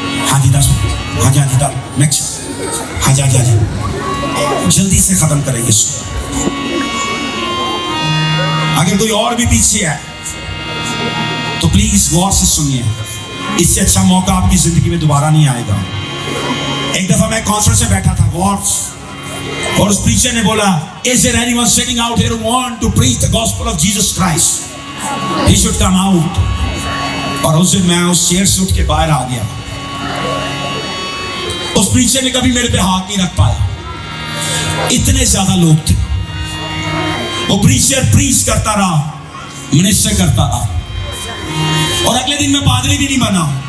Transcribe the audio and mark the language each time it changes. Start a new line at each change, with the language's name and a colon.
Hindi: हाँ जी 10, हाँ जी नेक्स्ट, हाँ जी जल्दी से खत्म करेंगे इसको। अगर कोई और भी पीछे है तो प्लीज गौर से सुनिए। इससे अच्छा मौका आपकी जिंदगी में दोबारा नहीं आएगा। एक दफा मैं कॉन्फ्रेंस में बैठा था और उस प्रीचर ने बोला,
English: Is there anyone sitting out here who want to preach the gospel of Jesus Christ? He should come out.
Hindi: और उस दिन मैं उस चेयर से उठ के बाहर आ गया। उस प्रीचर ने कभी मेरे पे हाथ नहीं रख पाया, इतने ज्यादा लोग थे। वो प्रीचर प्रीच करता रहा, मिनिस्टर करता रहा, और अगले दिन मैं पादरी भी नहीं बना।